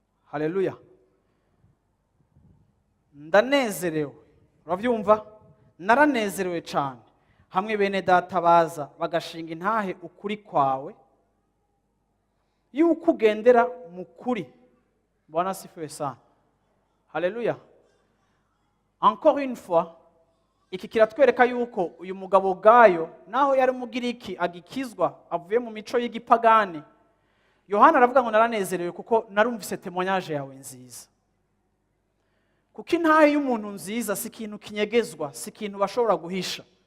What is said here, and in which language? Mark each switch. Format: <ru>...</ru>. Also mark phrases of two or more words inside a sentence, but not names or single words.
<rn>Haleluya. Ndanezerewe. Uravyumva? Naranezerewe cane. "Hamwe bene data baza bagashinga intahe ukuri kwawe yuko ugendera mu kuri."</rn> <sw>Bwana asifiwe sana. Haleluya.</sw> <fr>Encore une fois,</fr> <rn>iki kiratwereka yuko uyu mugabo Gayo, naho yari umugiriki agikizwa, avuye mu mico y'igipagani, Yohana aravuga ngo, "Naranezerewe kuko narumvise témoignage yawe nziza." Kuko intahe y'umuntu nziza si ikintu kinyegezwa, si ikintu bashobora guhisha.</rn>